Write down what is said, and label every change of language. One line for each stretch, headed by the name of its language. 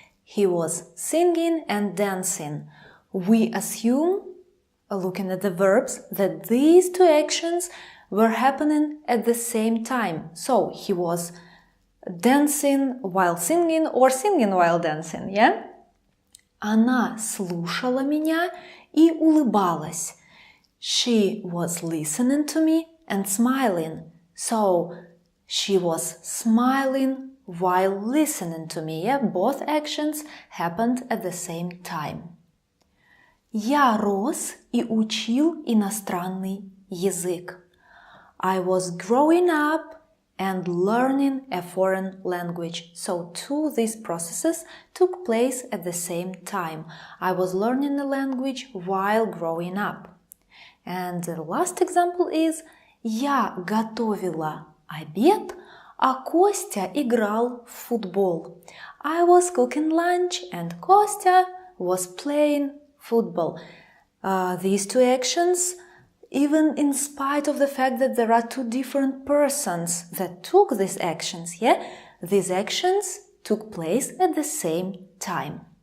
English: He was singing and dancing. We assume, looking at the verbs, that these two actions were happening at the same time. So, he was dancing while singing or singing while dancing, yeah?
Russian: Она слушала меня и улыбалась.
English: She was listening to me and smiling. So, she was smiling while listening to me, yeah? Both actions happened at the same time.
Russian: Я рос и учил иностранный язык.
English: I was growing up and learning a foreign language. So two these processes took place at the same time. I was learning a language while growing up. And the last example is
Russian: Я готовила обед, а Костя играл в футбол.
English: I was cooking lunch and Kostya was playing football. These two actions, even in spite of the fact that there are two different persons that took these actions, these actions took place at the same time.